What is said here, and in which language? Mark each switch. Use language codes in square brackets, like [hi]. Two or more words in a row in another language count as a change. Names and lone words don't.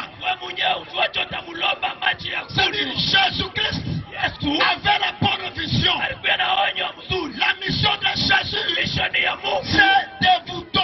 [sw] wewe mwenyewe usiwache utamlomba maji ya [fr] C'est-à-dire [sw] kunywa. [fr] Jésus-Christ [sw] Yesu [fr] avait la bonne vision. [sw] alikuwa na onyo mzuri. [fr] La mission de Jésus, [sw] Mishoni ya Mungu [fr] c'est de vous